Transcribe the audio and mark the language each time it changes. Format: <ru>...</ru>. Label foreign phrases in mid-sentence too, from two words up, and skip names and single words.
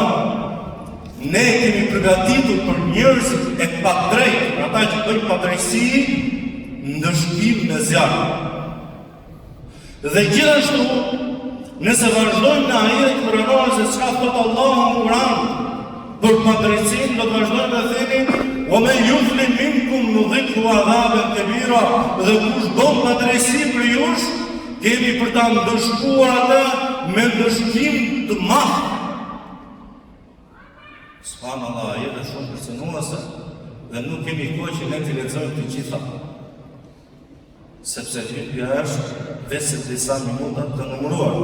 <sq>Ne kemi përgatitur për njerëzit e padrejtë, ata që bëjnë padrejsi, ndëshkim në zjarr. Dhe gjithashtu, nëse vazhdojmë në ajet kuranor se çka thot Allahu në Kur'an për padrejsin, do të vazhdojmë dhe themi:</sq> <ar>وَمَنْ يُظْلِمْ مِنْكُمْ نُذِقْهُ عَذَابًا كَبِيرًا.</ar> <sq>Dhe kush bën padrejsi për jush, kemi për ta ndëshkuar atë me ndëshkim të madh. Subhanallah, jetë shumë kërcënuese dhe nuk kemi kohë që ne të lexojmë të gjitha. Sepse hyrja është vetë disa minuta të numëruar.</sq>